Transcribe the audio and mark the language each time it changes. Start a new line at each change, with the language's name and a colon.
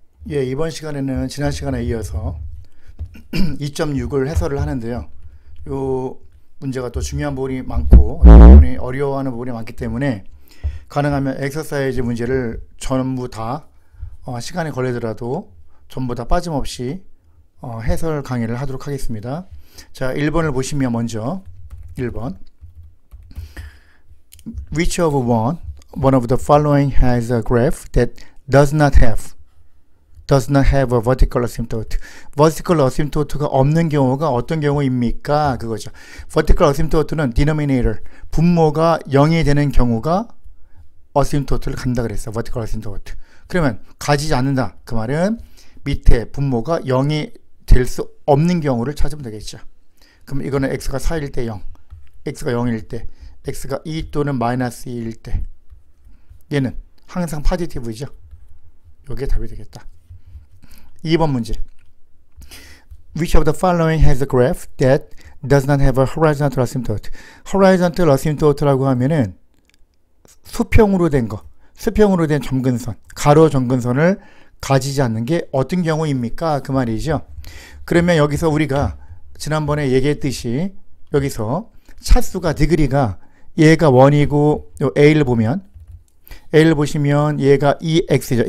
Korean: 예, 이번 시간에는 지난 시간에 이어서 2.6을 해설을 하는데요. 요 문제가 또 중요한 부분이 많고 어려워하는 부분이 많기 때문에 가능하면 엑서사이즈 문제를 전부 다 시간이 걸리더라도 전부 다 빠짐없이 해설 강의를 하도록 하겠습니다. 자, 1번을 보시면 먼저 1번
English: Which of one of the following has a graph that does not have a vertical asymptote.
Korean: vertical asymptote가 없는 경우가 어떤 경우입니까? 그거죠. vertical asymptote는 denominator, 분모가 0이 되는 경우가 asymptote를 간다 그랬어. vertical asymptote. 그러면 가지지 않는다. 그 말은 밑에 분모가 0이 될 수 없는 경우를 찾으면 되겠죠. 그럼 이거는 x가 4일 때 0, x가 0일 때, x가 2 또는 마이너스 2일 때 얘는 항상 포지티브이죠. 이게 답이 되겠다. 2번 문제.
English: Which of the following has a graph that does not have a horizontal asymptote?
Korean: horizontal asymptote라고 하면은 수평으로 된 거, 수평으로 된 점근선, 가로 점근선을 가지지 않는 게 어떤 경우입니까? 그 말이죠. 그러면 여기서 우리가 지난번에 얘기했듯이 여기서 차수가 디그리가 얘가 1이고 A를 보면 A를 보시면 얘가 2x죠.